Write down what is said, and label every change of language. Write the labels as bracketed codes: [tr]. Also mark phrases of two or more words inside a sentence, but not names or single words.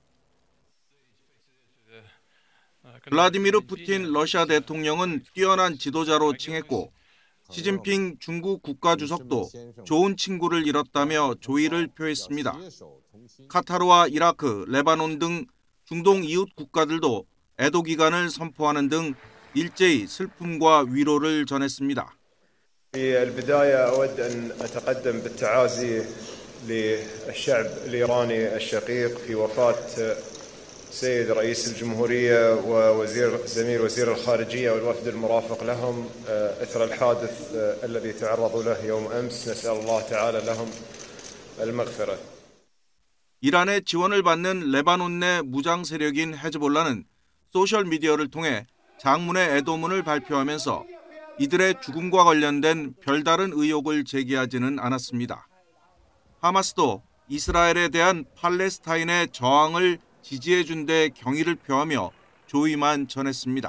[ko] 블라디미르 푸틴 러시아 대통령은 뛰어난 지도자로 칭했고 시진핑 중국 국가주석도 좋은 친구를 잃었다며 조의를 표했습니다. 카타르와 이라크, 레바논 등 중동 이웃 국가들도 애도 기간을 선포하는 등 일제히 슬픔과 위로를 전했습니다. [ar] السيد رئيس الجمهورية زميل وزير الخارجية والوفد المرافق لهم إثر الحادث الذي تعرضوا له يوم أمس نسأل الله تعالى لهم المغفرة. [ko] 이란의 지원을 받는 레바논 내 무장 세력인 헤즈볼라는 소셜 미디어를 통해 장문의 애도문을 발표하면서 이들의 죽음과 관련된 별다른 의혹을 제기하지는 않았습니다. 하마스도 이스라엘에 대한 팔레스타인의 저항을 지지해준 데 경의를 표하며 조의만 전했습니다.